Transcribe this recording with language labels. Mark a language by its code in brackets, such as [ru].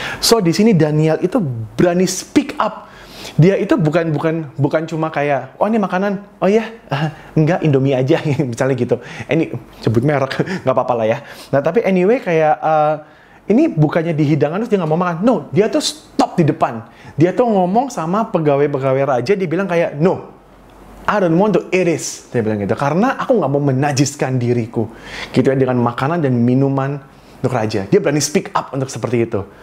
[id] So, di sini Daniel itu berani speak up. Dia itu bukan cuma kayak, oh ini makanan, oh ya, enggak, Indomie aja, misalnya gitu. Ini sebut merek, nggak apa-apa lah ya. Nah, tapi anyway kayak, ini bukannya di hidangan terus dia nggak mau makan. No, dia tuh stop di depan. Dia tuh ngomong sama pegawai-pegawai raja, dia bilang kayak, [en] no, I don't want to eat this. [id] Dia bilang gitu, karena aku nggak mau menajiskan diriku. Gitu ya, dengan makanan dan minuman untuk raja. Dia berani speak up untuk seperti itu.